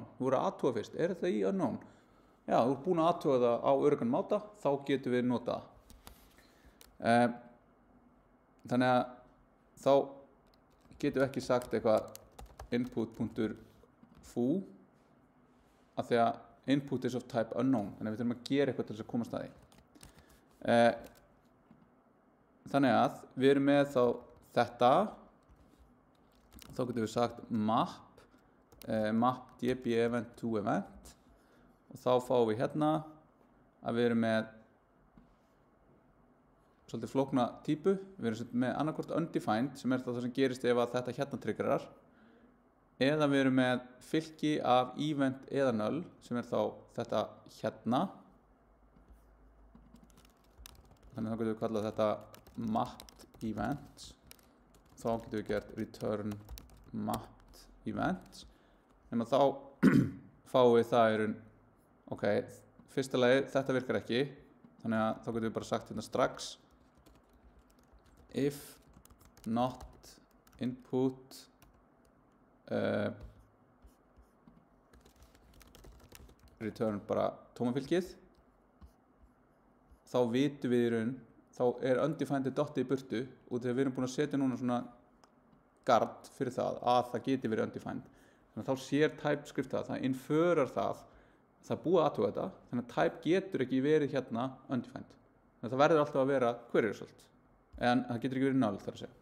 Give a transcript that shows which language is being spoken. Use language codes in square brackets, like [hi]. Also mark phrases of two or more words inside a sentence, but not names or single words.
[is] Þú voru að athuga fyrst, er þetta í unknown? Já, þú ert búin að athuga það á öruggan máta, þá getum við nota það. Þannig að þá getum við ekki sagt eitthvað input.foo af því að [en] input is of type unknown, [is] þannig að við þurfum að gera eitthvað til þess að komast að því. Þannig að við erum með þá þetta, þá getum við sagt [en] map db event to event [is] og þá fáum við hérna að við erum með svolítið flókna típu, við erum með annarkvort undefined sem er það sem gerist ef að þetta hérna triggerar, eða við erum með fylgi af event eða null sem er þá þetta hérna, þannig að þá getum við kallað þetta [en] mapped event, [is] þá getum við gert [en] return mapped event, [is] nema þá fáum við það í raun, ok, fyrsta lagi þetta virkar ekki, þannig að þá getum við bara sagt hérna strax [en] if not input return [is] bara tómafylgið, þá vitum við í raun, þá er undefined dottið í burtu og þegar við erum búin að setja núna svona guard fyrir það að það geti verið undefined, þannig að þá sér TypeScript það inferar það er búið að athuga þetta, þannig að type getur ekki verið hérna undefined, þannig að það verður alltaf að vera [en] query result, [is] en það getur ekki verið null þar að segja.